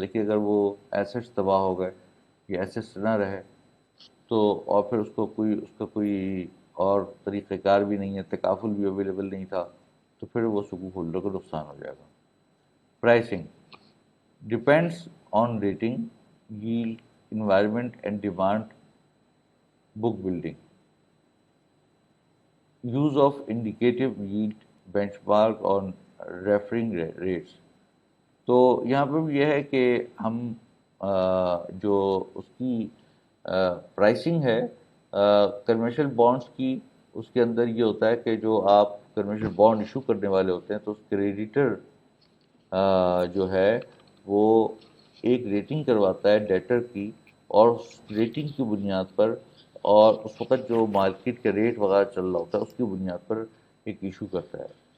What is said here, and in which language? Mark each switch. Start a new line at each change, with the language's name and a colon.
Urdu: لیکن اگر وہ ایسٹس تباہ ہو گئے یا ایسٹس نہ رہے تو اور پھر اس کا کوئی اور طریقہ کار بھی نہیں ہے، تکافل بھی اویلیبل نہیں تھا، تو پھر وہ سکوک ہولڈر کو نقصان ہو جائے گا.
English: Pricing depends on rating, yield, environment and demand. Book building, use of indicative yield, benchmark on referring rates.
Urdu: تو یہاں پہ بھی یہ ہے کہ ہم جو اس کی پرائسنگ ہے کنونشنل بانڈس کی، اس کے اندر یہ ہوتا ہے کہ جو آپ کنونشنل بانڈ ایشو کرنے والے ہوتے ہیں تو اس کریڈیٹر جو ہے وہ ایک ریٹنگ کرواتا ہے ڈیٹر کی، اور اس ریٹنگ کی بنیاد پر اور اس وقت جو مارکیٹ کا ریٹ وغیرہ چل رہا ہوتا ہے اس کی بنیاد پر ایک ایشو کرتا ہے.